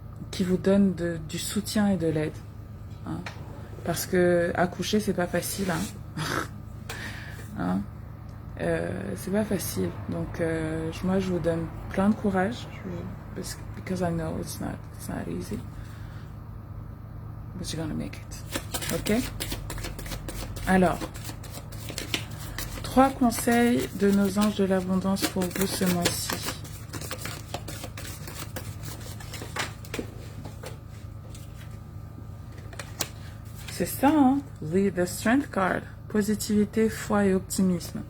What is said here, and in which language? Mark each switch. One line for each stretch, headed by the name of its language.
French: qui vous donne du soutien et de l'aide. Hein. Parce que accoucher, c'est pas facile. Hein. Hein. C'est pas facile. Donc, moi, je vous donne plein de courage.
English: Because I know it's not easy. But you're gonna make it. Ok?
French: Alors, 3 conseils de nos anges de l'abondance pour vous ce mois-ci. C'est ça, hein? The Strength Card. Positivité, foi et optimisme.